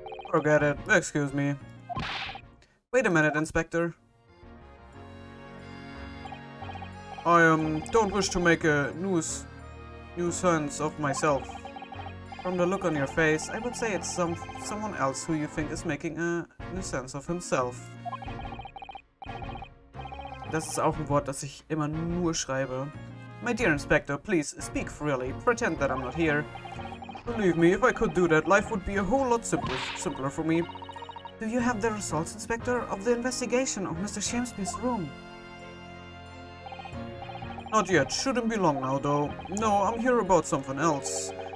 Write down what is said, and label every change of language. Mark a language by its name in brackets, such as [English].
[English] Forget it, excuse me. Wait a minute, Inspector. I don't wish to make a nuisance of myself. From the look on your face, I would say it's someone else who you think is making a nuisance of himself. [German] Das ist auch ein Wort, das ich immer nur schreibe. [English] My dear Inspector, please speak freely. Pretend that I'm not here. Believe me, if I could do that, life would be a whole lot simpler for me. Do you have the results, Inspector, of the investigation of Mr. Shamesby's room? Not yet. Shouldn't be long now, though. No, I'm here about something else.